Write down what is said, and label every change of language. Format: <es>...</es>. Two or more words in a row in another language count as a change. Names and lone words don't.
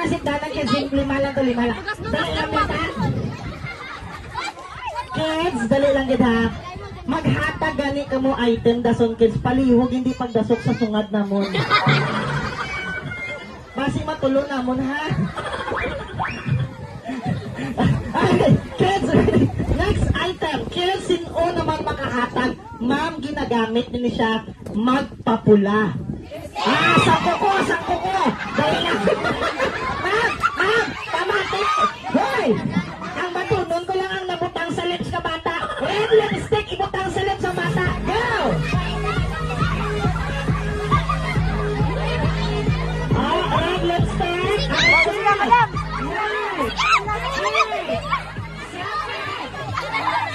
<en>Sit down kids.</en> <hil>Lima lang. Dali lang kita. Kids, dali lang kita. Maghatag gani ka mo item dason kids. Palihog, hindi pagdasok sa sungad namon. Basi matulo namon ha.</hil> <en>Okay, kids, next item. Kids,</en> <hil>sino naman makahatag? Ma'am, ginagamit niya siya magpapula. Sangko ko. Dali lang. Ma'am, pamati. Hoy! Ang batunon ko lang ang nabutang sa lips ka bata.</hil> <en>Red lipstick,</en> <hil>ibutang sa lips sa bata.</hil> <en>Go! Red lipstick. Madam.</en>